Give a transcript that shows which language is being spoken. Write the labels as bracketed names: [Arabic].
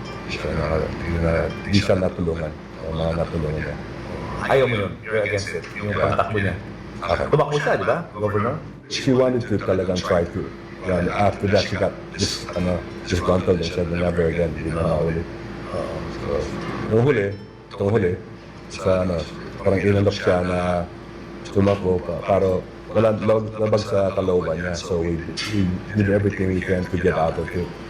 [Filipino] Hindi siya natulungan. Natulungan niya. Ayaw mo yun. [English] You're against it. [Filipino] Yung pagtakbo niya. Tumakbo siya, di ba? Governor? [English] She wanted to talagang try to. And after that, she got disgruntled and said, never again. [Filipino] Hindi na nakaulit. Nung huli, parang inalok siya na tumakbo pa. Pero wala labag sa kalooban niya. [English] So we did everything we can to get out of it.